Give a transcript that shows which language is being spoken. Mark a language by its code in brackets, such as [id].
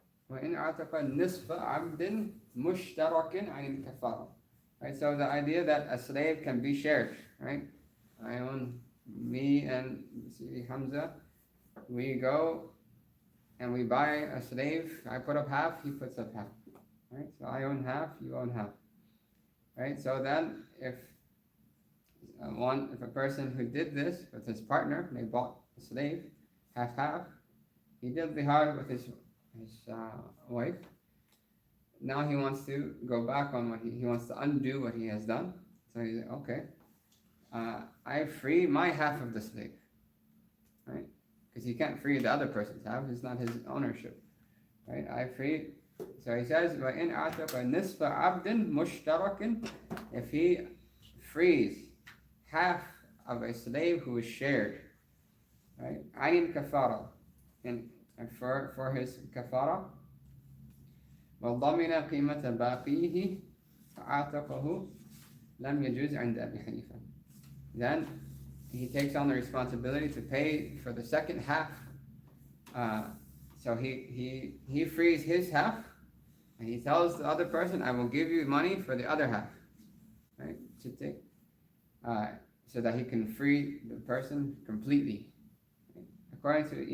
[ar] وإن أعتق نصف عبد مشترك عن الكفارة. [en] Right, so the idea that a slave can be shared, right? I own, me and Hamza, we go and we buy a slave. I put up half, he puts up half. Right? So I own half, you own half. Right? So then if a person who did this with his partner, they bought a slave, half, he did jihad with his wife. Now he wants to go back on what he wants to undo what he has done. So he's like, okay, I free my half of the slave, right? Because he can't free the other person's half; it's not his ownership, right? I free. So he says, [ar] وَإِنْ أَعْتَقَ نِصْفَ عَبْدٍ مُشْتَرَكٍ, [en] if he frees half of a slave who is shared, right? [ar] عَنِ الْكَفَارَةِ, [en] and for his kafara, [ar] وَضَمِنَ قِيمَةَ بَاقِيهِ فَأَعْتَقَهُ لَمْ يَجُزْ عِنْدَ أَبِي حَنِيفَةَ. [en] Then he takes on the responsibility to pay for the second half. So he frees his half, and he tells the other person, I will give you money for the other half, right? To take, so that he can free the person completely. Right?